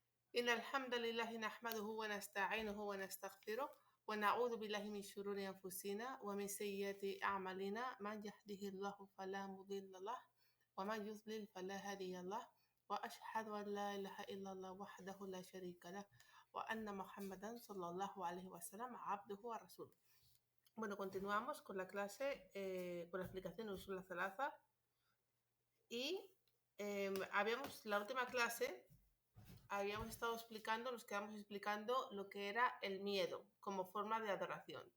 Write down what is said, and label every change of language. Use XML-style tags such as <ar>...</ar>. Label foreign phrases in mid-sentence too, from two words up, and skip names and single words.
<ar>إن الحمد لله نحمده ونستعينه ونستغفره ونعوذ بالله من شرور أنفسنا ومن سيئات أعمالنا من يهده الله فلا مضل له ومن يضلل فلا هادي له وأشهد أن لا إله إلا الله وحده لا شريك له وأن محمدا صلى الله عليه وسلم عبده ورسوله.</ar> <es>Bueno, continuamos con la clase, con la explicación de Usul al-Thalatha y la última clase habíamos estado explicando, nos quedamos explicando lo que era el miedo como forma de adoración.</es>